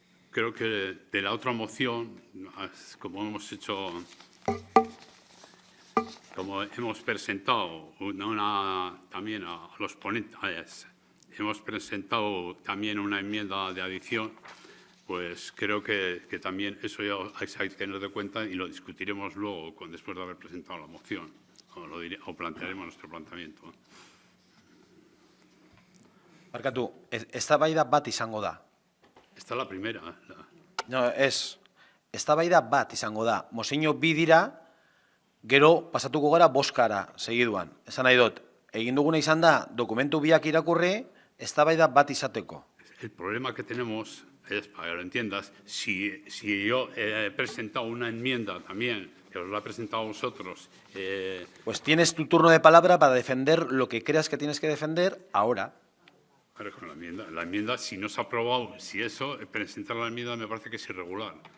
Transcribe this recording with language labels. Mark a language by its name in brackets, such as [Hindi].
[Spanish] Creo que de la otra moción, como hemos presentado también a los ponentes, hemos presentado también una enmienda de adición, pues creo que también eso ya hay que tener de cuenta y lo discutiremos luego después de haber presentado la moción. o plantearemos nuestro planteamiento. [Basque] Barkatu, eztabaida bat izango da. [Spanish] Esta es la primera. [Basque] No, eztabaida bat izango da. Mozio bi dira, gero pasatuko gara boskara segiduan. Esan nahi dut, egin duguna izan da, dokumentu biak irakurri, eztabaida bat izateko. [Spanish] El problema que tenemos es, para que lo entiendas, si yo he presentado una enmienda también, que os la he presentado a vosotros. Pues tienes tu turno de palabra para defender lo que creas que tienes que defender ahora. Claro, con la enmienda, si no se ha aprobado, si eso, presentar la enmienda me parece que es irregular.